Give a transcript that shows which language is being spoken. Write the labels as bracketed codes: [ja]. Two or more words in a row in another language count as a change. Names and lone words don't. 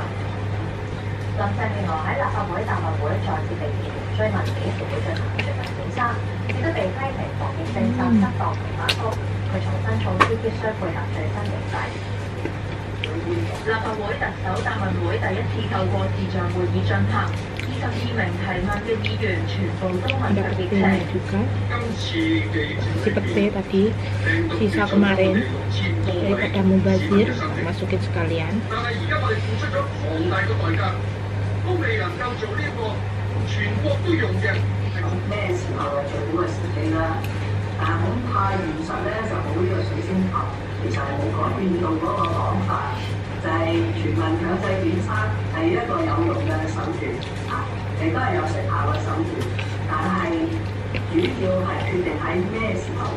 [yue] 林鄭月娥喺立法會答問會再次被議員追問幾時會進行全民檢測，亦都被批評防疫政策失當同反覆。佢重申措施必須配合最新形勢。立法會特首答問會第一次透過視像會議進行，22名提問嘅議員全部都問及疫情。 [id] Seperti tadi sisa kemarin daripada mubazir masukin sekalian. [yue] 咩時候係最好嘅時機啦？但係咁太現實咧，就冇呢個水晶球，其實係冇改變到嗰個講法，就係全民強制檢測係一個有用嘅手段，亦都係有成效嘅手段，但係主要係決定喺咩時候做。